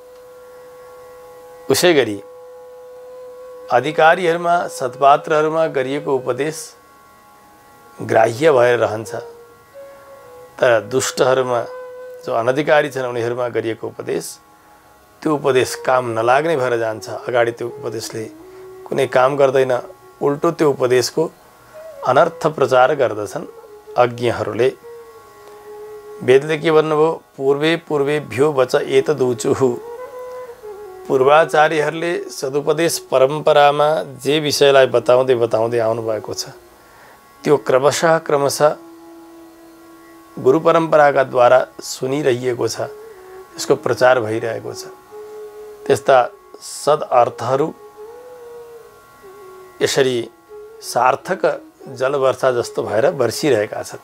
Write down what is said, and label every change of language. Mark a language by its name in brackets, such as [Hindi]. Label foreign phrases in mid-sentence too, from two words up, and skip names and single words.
[Nepali] उसै गरी अधिकारीहरूमा सत्पात्रहरूमा गरिएको उपदेश ग्राह्य भएर रहन्छ, तर दुष्टहरूमा जो अनधिकारी छन् उनीहरूमा गरिएको उपदेश त्यो उपदेश काम नलाग्ने भएर जान्छ। अगाडि त्यो उपदेशले कुनै काम गर्दैन, उल्टो त्यो उपदेशको अनर्थ प्रचार गर्दछन् अज्ञहरूले। वेदले के भन्नुभयो? [Sanskrit] पूर्वे पूर्वेभ्यो वच एतदुचुः। [Nepali] पूर्वाचार्यहरूले सदुपदेश परम्परामा जे विषयलाई बताउँदै बताउँदै आउनुभएको छ त्यो क्रमशः गुरु परम्पराका द्वारा सुनिरहेको छ, त्यसको प्रचार भइरहेको छ। त्यस्ता सद अर्थहरू यसरी सार्थक जलवर्षा जस्तो भएर बर्सिरहेका छन्।